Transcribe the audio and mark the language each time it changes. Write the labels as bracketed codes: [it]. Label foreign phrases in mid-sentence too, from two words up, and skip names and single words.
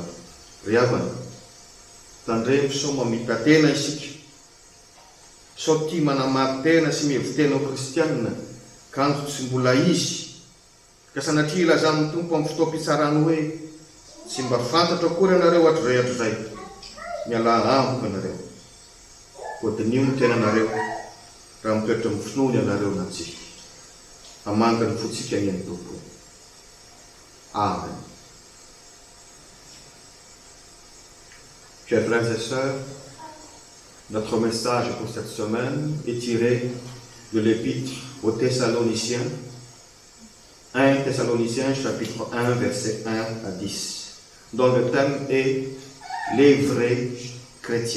[mg] Ry havana, tandremo sao mamita tena isika, sao tia manamary tena sy mihevitena ho kristianina kanjo tsy mbola izy, ka sanatria ilazan'ny tompo amin'ny fotoam-pitsarany hoe tsy mba fantatra akory ianareo hatrizay miala amiko ianareo, kodinio ny tenanareo raha mitoetra amin'ny finoany ianareo na tsy. Hamanga ny fotsika ny an'ny tompo. Amen. [fr] Chers frères et sœurs, notre message pour cette semaine est tiré de l'épître aux Thessaloniciens, 1 Thessaloniciens chapitre 1 verset 1 à 10, dont le thème est les vrais chrétiens.